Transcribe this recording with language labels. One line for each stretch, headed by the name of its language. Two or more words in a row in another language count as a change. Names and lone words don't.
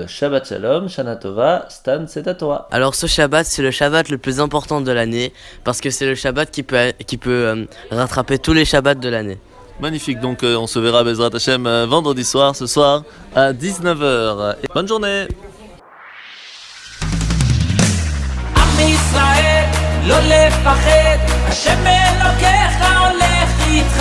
Hebrew: שבת שלום, שנה טובה,
French: Stan, c'est à toi. Alors ce Shabbat, c'est le Shabbat le plus important de l'année parce que c'est le Shabbat qui peut rattraper tous les Shabbats de l'année. Magnifique, donc on se verra
Hebrew: בעזרת השם
French: vendredi soir, ce soir à 19h. Et bonne journée.
Hebrew: לא לפחד, השם אלוקיך הולך איתך.